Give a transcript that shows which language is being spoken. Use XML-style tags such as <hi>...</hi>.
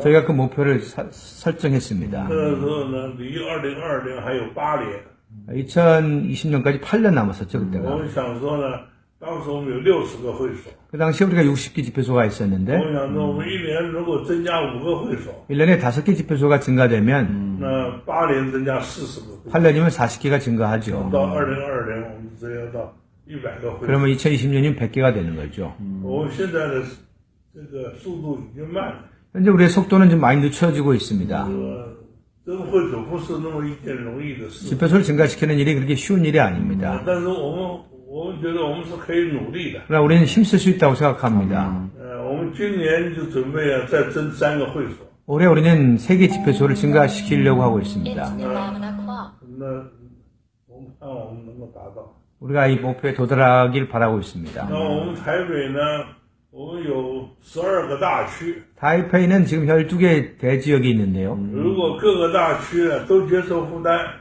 <ko>저희가 그 목표를 설정했습니다.</ko> <zh>那个时候呢，离2022年还有8年。</zh> <ko>2020년까지 8년 남았었죠,</ko> <zh>我</zh> <ko>그때가.</ko> <zh>们想说呢，当时我们有60个会所，</zh> <ko>그 당시에 우리가 60개 집회소가</ko> <zh>我</zh> <ko>있었는데</ko> <zh>想说我们一年如果增加5个会所，</zh> <ko>1년에 5개 집회소가 증가되면</ko> <zh>那8年增加40个会所，</zh> <ko>8년이면 40개가 증가하죠.</ko> <zh>到2022年我们只要到100个会所。</zh> <ko>그러면 2020년이면 100개가 되는 거죠.</ko> <zh>我们现在的这个速度已经慢了，</zh> <ko>현재 우리의 속도는 좀 많이 늦춰지고 있습니다.</ko> <zh>增会所不是那么一件容易的事。</zh> <ko>집회소를 증가시키는 일이 그렇게 쉬운 일이 아닙니다.</ko> <zh>但是我们觉得我们是可以努力的。</zh> <ko>그러나 우리는 힘쓸 수 있다고 생각합니다.</ko> <zh>我们今年就准备再增3个会所。</zh> <ko>올해 우리는 3개 집회소를 증가시키려고 하고 있습니다.</ko> <en>It's 11 o'clock.</en> <zh>那我们看我们能够达到。</zh> <ko>우리가 이 목표에 도달하길 바라고 있습니다.</ko> <zh>那我们台北呢，我们有12个大区。</zh> <ko>타이페이는 지금 12개 대지역이 있는데요.</ko> <zh>如果各个大区呢都接受负担，</zh>